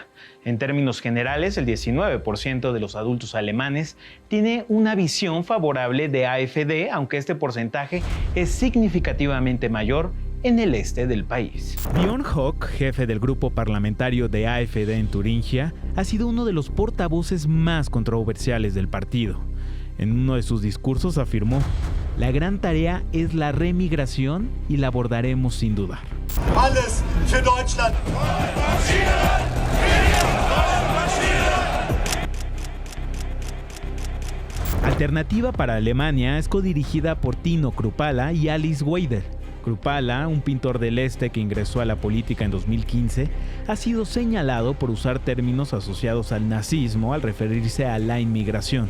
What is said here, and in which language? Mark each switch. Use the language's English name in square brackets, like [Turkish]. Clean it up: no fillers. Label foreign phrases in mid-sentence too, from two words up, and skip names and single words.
[Spanish] En términos generales, el 19% de los adultos alemanes tiene una visión favorable de AfD, aunque este porcentaje es significativamente mayor en el este del país. Björn Höcke, jefe del grupo parlamentario de AfD en Turingia, ha sido uno de los portavoces más controversiales del partido. En uno de sus discursos afirmó: "La gran tarea es la remigración y la abordaremos sin dudar". [German] Alles für Deutschland. [Spanish] Alternativa para Alemania es codirigida por Tino Kruppala y Alice Weidel. Kruppala, un pintor del este que ingresó a la política en 2015, ha sido señalado por usar términos asociados al nazismo al referirse a la inmigración.